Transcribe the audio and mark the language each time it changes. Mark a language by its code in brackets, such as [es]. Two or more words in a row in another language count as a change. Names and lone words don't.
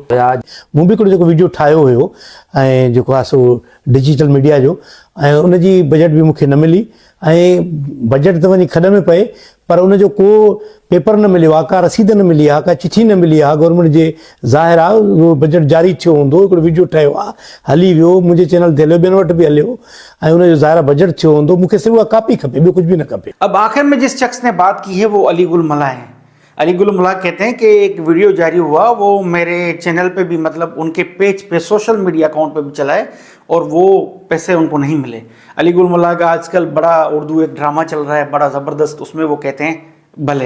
[sd] मूं बि हिकिड़ो जेको वीडियो ठाहियो हुयो ऐं जेको आहे सो [en] digital media [sd] जो, ऐं उनजी बजट बि मूंखे न मिली ऐं बजट त वञी खॾ में पए, पर उनजो को पेपर न मिलियो आहे, का रसीद न मिली आहे, का चिठी न मिली आहे गवर्नमेंट जे. ज़ाहिर आहे उहो बजट जारी थियो हूंदो, हिकिड़ो वीडियो ठहियो आहे, हली वियो, मुंहिंजे चैनल ते हलियो, ॿियनि वटि बि हलियो ऐं उनजो ज़ाहिर बजट थियो हूंदो. मूंखे सिर्फ़ु उहा कापी खपे, ॿियो कुझु बि न खपे. [ur] اب آخر میں جس شخص نے بات کی ہے وہ علی گل ملا ہے. علی گل ملا کہتے ہیں کہ ایک ویڈیو جاری ہوا، وہ میرے چینل پہ بھی، مطلب ان کے پیج پہ، [en] social media account [ur] پہ بھی چلا ہے اور وہ پیسے ان کو نہیں ملے. علی گل ملا کا آج کل بڑا اردو ایک ڈرامہ چل رہا ہے بڑا زبردست، اس میں وہ کہتے ہیں بھلے.